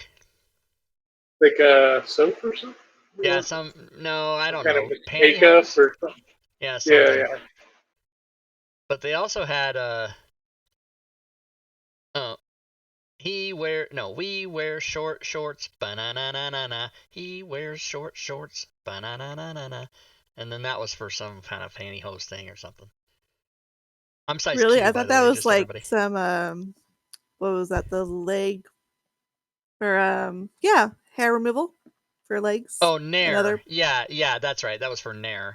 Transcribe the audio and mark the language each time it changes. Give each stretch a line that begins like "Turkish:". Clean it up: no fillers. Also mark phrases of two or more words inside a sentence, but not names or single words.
English: Like soap or something? Yeah, Some no, I don't kind know. of makeup Pantyhose? or something? Yeah, Yeah, something. yeah. But they also had, we wear short shorts, ba-na-na-na-na-na. He wears short shorts, ba-na-na-na-na-na. And then that was for some kind of pantyhose thing or something. I'm size Really? Q, I by thought the that way, was just like everybody. some what was that? The leg for yeah, hair removal for legs. Oh, and Nair. other. Yeah, that's right. That was for Nair.